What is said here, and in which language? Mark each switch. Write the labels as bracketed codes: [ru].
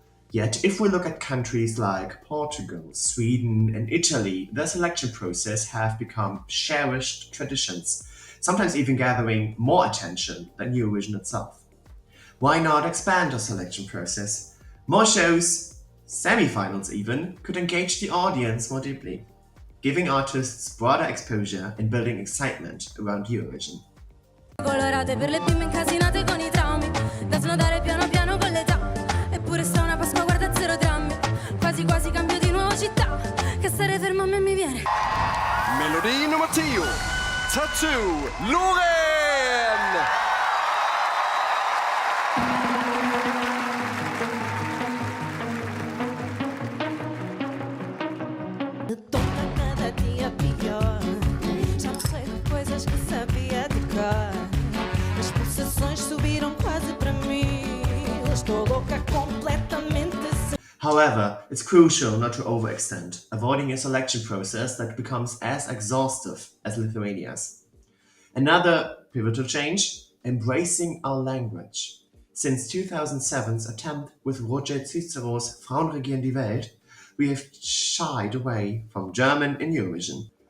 [en] Yet, if we look at countries like Portugal, Sweden, and Italy, their selection process have become cherished traditions, sometimes even gathering more attention than Eurovision itself. Why not expand our selection process? More shows, semi-finals even, could engage the audience more deeply, giving artists broader exposure and building excitement around Eurovision. [it] Colorate per le bimbe incasinate con i traumi, da snodare piano piano con l'età. Eppure sta una Pasqua, guarda zero drammi, quasi quasi cambio di nuova città, che stare fermo a me mi viene. [sv] Melodi nummer 10, Tattoo, LOREEN! [pt] Toca cada dia pior, já não sei de coisas que sabia de cor. As pulsações subiram quase para mim, estou louca completamente. [en] However, it's crucial not to overextend, avoiding a selection process that becomes as exhaustive as Lithuania's. Another pivotal change, embracing our language. Since 2007's attempt with Roger Cicero's Frauen regieren die Welt, we have shied away from German in Eurovision.